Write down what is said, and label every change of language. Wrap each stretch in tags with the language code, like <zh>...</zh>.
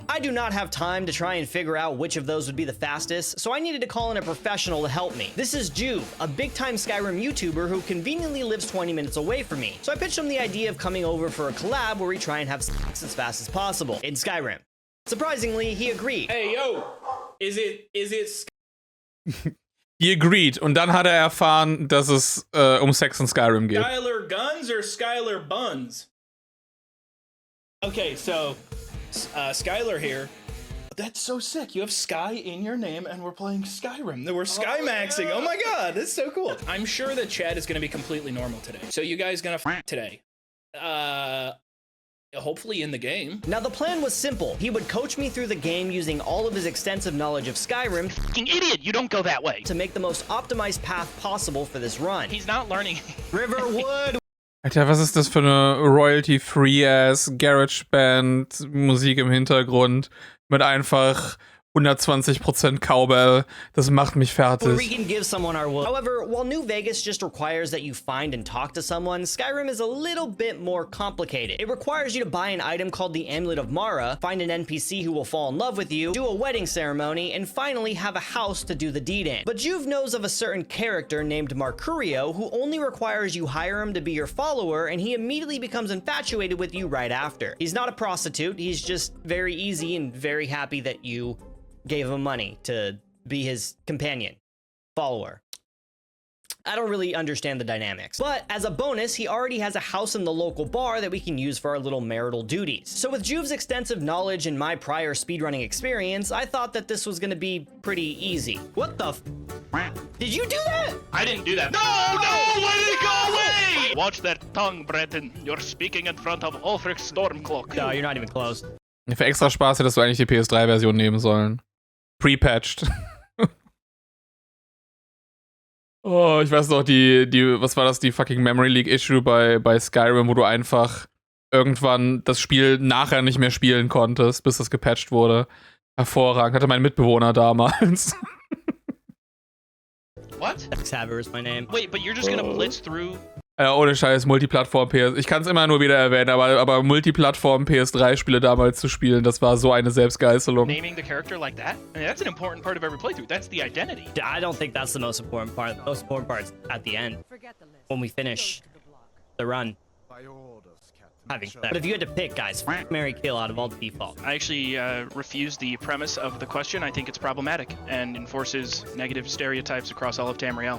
<en>I do not have time to try and figure out which of those would be the fastest, so I needed to call in a professional to help me. This is Juve, a big-time Skyrim YouTuber who conveniently lives 20 minutes away from me. So I pitched him the idea of coming over for a collab where we try and have sex as fast as possible in Skyrim. Surprisingly, he agreed. Hey, yo, is it He agreed.</en> <de>Und dann hat er erfahren, dass es um Sex in Skyrim geht.</de> <en>Skyler Guns or Skyler Buns? Okay, so Skyler here. That's so sick. You have Sky in your name, and we're playing Skyrim. We're Sky maxing. Oh my god, that's so cool. I'm sure that chat is gonna be completely normal today. So you guys gonna f today? Hopefully in the game. Now the plan was simple. He would coach me through the game using all of his extensive knowledge of Skyrim. Fucking idiot, you don't go that way. To make the most optimized path possible for this run. He's not learning. Riverwood.</en> <de>Alter, was ist das für eine royalty-free-ass GarageBand-Musik im Hintergrund mit einfach 120% Cowbell? Das macht mich fertig.</de> <en>We can give someone our will. However, while New Vegas just requires that you find and talk to someone, Skyrim is a little bit more complicated. It requires you to buy an item called the Amulet of Mara, find an NPC who will fall in love with you, do a wedding ceremony, and finally have a house to do the deed in. But Juve knows of a certain character named Mercurio who only requires you hire him to be your follower, and he immediately becomes infatuated with you right after. He's not a prostitute, he's just very easy and very happy that you gave him money to be his companion, follower. I don't really understand the dynamics. But as a bonus, he already has a house in the local bar that we can use for our little marital duties. So with Juve's extensive knowledge and my prior speedrunning experience, I thought that this was gonna be pretty easy. What the f? Did you do that? I didn't do that. No, why did it go away? Watch that tongue, Breton. You're speaking in front of Ulfric Stormcloak. No, you're not even close.</en> <de>Für extra Spaß hättest du eigentlich die PS3-Version nehmen sollen. Pre-patched. Oh, ich weiß noch, was war das, die</de> <en>fucking Memory Leak Issue</en> <de>bei Skyrim, wo du einfach irgendwann das Spiel nachher nicht mehr spielen konntest, bis das gepatcht wurde. Hervorragend, hatte mein Mitbewohner damals.</de> <en>What? Xavier is my name. Wait, but you're just gonna blitz through?</en> <de>Ja, ohne Scheiß, Multiplattform PS. Ich kann es immer nur wieder erwähnen, aber Multiplattform PS3-Spiele damals zu spielen, das war so eine Selbstgeißelung.</de> <en>Naming the character like that? I mean, that's an important part of every playthrough. That's the identity. I don't think that's the most important part. The most important part's at the end. When we finish the run. Having sex. But if you had to pick, guys, marry, kill out of all the default. I actually refuse the premise of the question. I think it's problematic and enforces negative stereotypes across all of Tamriel.</en>